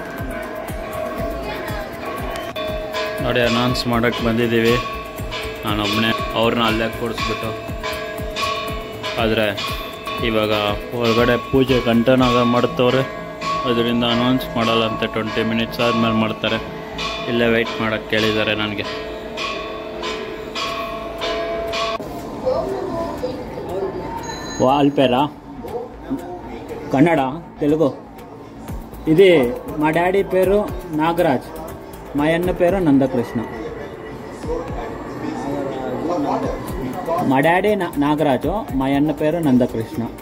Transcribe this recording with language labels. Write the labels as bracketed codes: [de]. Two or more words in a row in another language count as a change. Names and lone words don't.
[kn] ನೋಡಿ, ಅನೌನ್ಸ್ ಮಾಡೋಕ್ಕೆ ಬಂದಿದ್ದೀವಿ. ನಾನೊಬ್ಬನೇ ಅವ್ರನ್ನ ಅಲ್ಲೇ ಕೂಡಿಸ್ಬಿಟ್ಟು. ಆದರೆ ಇವಾಗ ಹೊರಗಡೆ ಪೂಜೆ ಗಂಟೆನಾಗ ಮಾಡ್ತವ್ರೆ, ಅದರಿಂದ ಅನೌನ್ಸ್ ಮಾಡಲ್ಲ ಅಂತೆ. 20 ಮಿನಿಟ್ಸ್ ಆದಮೇಲೆ ಮಾಡ್ತಾರೆ. ಇಲ್ಲೇ ವೆಯ್ಟ್ ಮಾಡೋಕ್ಕೆ ಕೇಳಿದ್ದಾರೆ ನನಗೆ. [te] వాల్పేరా కన్నడ తెలుగు. ఇది మా డాడీ పేరు నాగరాజ్, మా అన్న పేరు నందకృష్ణ. మా డాడీ నాగరాజు, మా అన్న పేరు నందకృష్ణ.